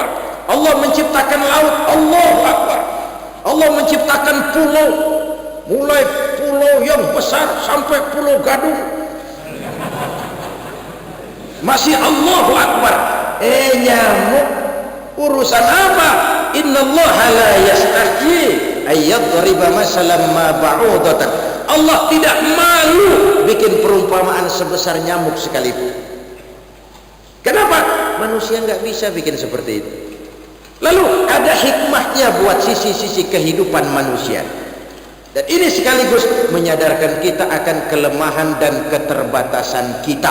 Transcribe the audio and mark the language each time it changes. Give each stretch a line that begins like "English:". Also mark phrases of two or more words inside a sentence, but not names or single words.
Indonesian: Allah menciptakan laut,
Arabic: الله أكبر.
Indonesian: Allah menciptakan pulau, mulai pulau yang besar sampai pulau Gadung, masih
Arabic: الله أكبر.
Indonesian: Nyamuk, urusan apa?
Arabic: إن الله لا يستحيي أن يضرب مثلا ما بعوضة.
Indonesian: Allah tidak malu bikin perumpamaan sebesar nyamuk sekalipun. Kenapa? Manusia nggak bisa bikin seperti itu. Lalu ada hikmahnya buat sisi-sisi kehidupan manusia. Dan ini sekaligus menyadarkan kita akan kelemahan dan keterbatasan kita.